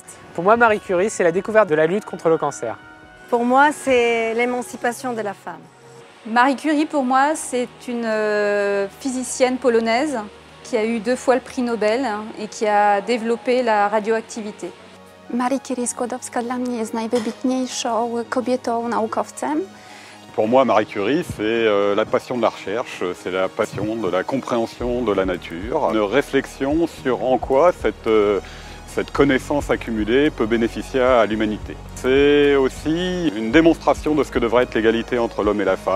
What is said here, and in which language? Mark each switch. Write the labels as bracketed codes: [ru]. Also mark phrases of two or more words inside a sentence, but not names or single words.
[fr] Pour moi, Marie Curie, c'est la découverte de la lutte contre le cancer. Pour moi, c'est l'émancipation de la femme. Marie Curie, pour moi, c'est une physicienne polonaise qui a eu 2 fois le prix Nobel et qui a développé la radioactivité. [pl] Marie Curie Skłodowska dla mnie jest najwybitniejszą kobietą naukowcem. [fr] Pour moi, Marie Curie, c'est la passion de la recherche, c'est la passion de la compréhension de la nature, une réflexion sur en quoi cette connaissance accumulée peut bénéficier à l'humanité. C'est aussi une démonstration de ce que devrait être l'égalité entre l'homme et la femme.